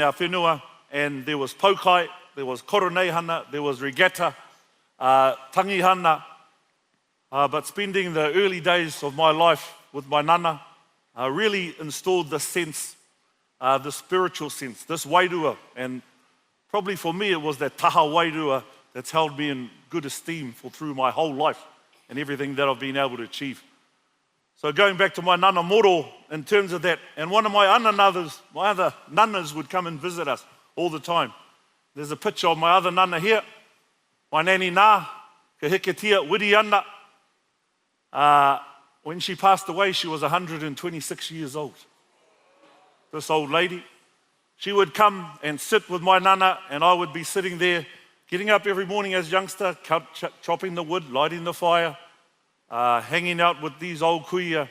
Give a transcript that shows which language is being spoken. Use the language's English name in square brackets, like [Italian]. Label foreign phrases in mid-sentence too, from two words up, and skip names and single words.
[English] our whenua, and there was paukai, there was koroneihana, there was regatta, tangihana, but spending the early days of my life with my nana really installed this sense, the spiritual sense, this wairua, and probably for me it was that [Māori] taha wairua [English] that's held me in good esteem through my whole life and everything that I've been able to achieve. So going back to my nana moro in terms of that, and one of my other nanas would come and visit us all the time. There's a picture of my other nana here, my nani nā, ka hiketia wiri ana. when she passed away, she was 126 years old. This old lady, she would come and sit with my nana, and I would be sitting there, getting up every morning as a youngster, chopping the wood, lighting the fire, hanging out with these old kuia.